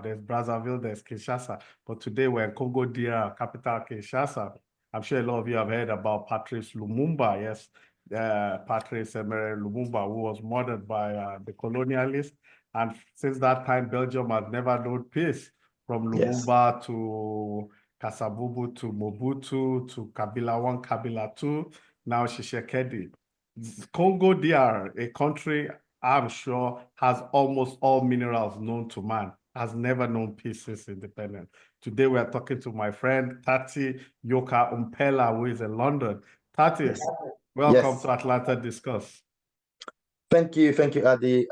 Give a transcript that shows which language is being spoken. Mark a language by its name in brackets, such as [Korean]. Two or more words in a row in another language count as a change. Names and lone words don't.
[English] There's Brazzaville, there's Kinshasa. But today we're in Congo DR, capital Kinshasa. I'm sure a lot of you have heard about Patrice Lumumba. Yes, Patrice Emery Lumumba, who was murdered by the colonialists. And since that time, Belgium has never known peace. From Lumumba to Kasavubu to Mobutu to Kabila 1, Kabila 2, now Tshisekedi. Congo DR, a country I'm sure has almost all minerals known to man, has never known peace since independence. Today we are talking to my friend Tathy Yorka Mpela, who is in London. Tathy, welcome to Atlanta Discuss. Thank you, Adi.